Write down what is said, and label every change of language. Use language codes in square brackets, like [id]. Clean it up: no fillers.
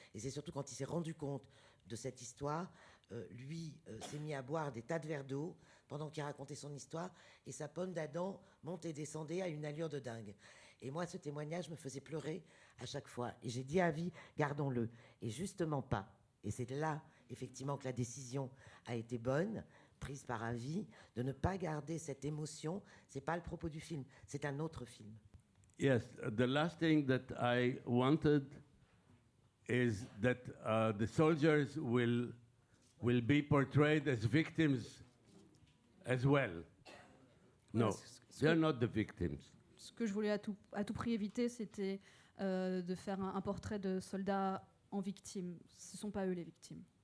[fr] Et c'est surtout quand il s'est rendu compte de cette histoire, lui s'est mis à boire des tas de verres d'eau pendant qu'il racontait son histoire, et sa pomme d'Adam montait et descendait à une allure de dingue. Et moi, ce témoignage me faisait pleurer à chaque fois. Et j'ai dit à Avi, gardons-le. Et justement pas. Et c'est là, effectivement, que la décision a été bonne, prise par Avi, de ne pas garder cette émotion. C'est pas le propos du film, c'est un autre film. [en] Yes, the last thing that I wanted is that the soldiers will be portrayed as victims as well. No, they're not the victims. [fr] Ce que je voulais à tout prix éviter, c'était de faire un portrait de soldats en victime. Ce ne sont pas eux les victimes.